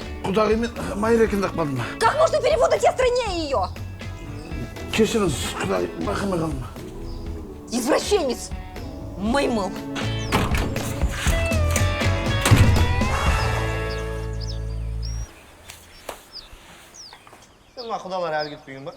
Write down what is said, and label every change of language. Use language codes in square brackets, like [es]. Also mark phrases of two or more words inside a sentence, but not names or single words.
[kk] Құдағи, мен Майра екенді ақпадым. [ru] Как можно перепутать? Я стройнее ее. [kk] Кешіріңіз, Құдағи, байқамай қалдым. [ru] Извращенец. Маймыл. [kk] Сен мына құдалар әлі кетпеген ба?